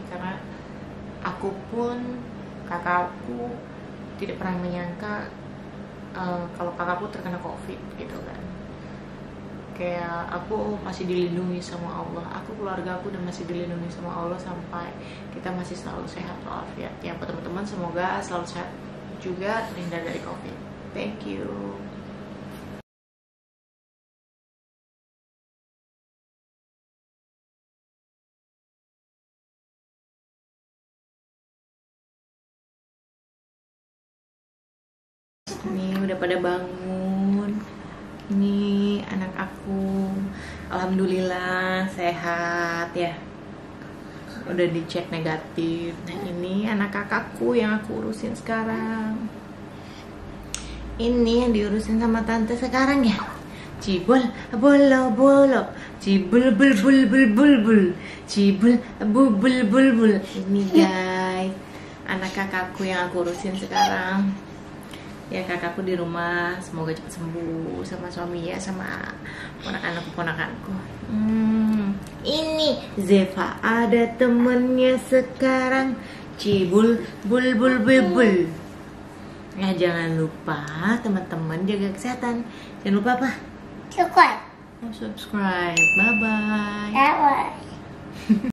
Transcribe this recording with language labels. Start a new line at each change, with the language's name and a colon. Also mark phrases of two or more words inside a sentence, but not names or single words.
Indonesian: Karena aku pun, kakakku tidak pernah menyangka kalau kakakku terkena COVID gitu kan. Kayak aku masih dilindungi sama Allah, aku, keluarga aku udah masih dilindungi sama Allah sampai kita masih selalu sehat walafiat. Ya buat teman-teman semoga selalu sehat juga, terhindar dari COVID.
English: Thank you.
Indonesian: Ini udah pada bangun. Ini anak aku, alhamdulillah sehat ya. Udah dicek negatif. Nah ini anak kakakku yang aku urusin sekarang. Ini yang diurusin sama tante sekarang ya. Cibul bolo bolo, cibul bul bul bul bul bul, cibul bul bul bul bul. Ini guys, anak kakakku yang aku urusin sekarang. Ya kakakku di rumah, semoga cepat sembuh sama suaminya, sama ponakanku. Ini Zeva ada temennya sekarang, cibul bul bul bul bul. Ya jangan lupa teman-teman jaga kesehatan. Jangan lupa apa? Subscribe.
English: Bye bye.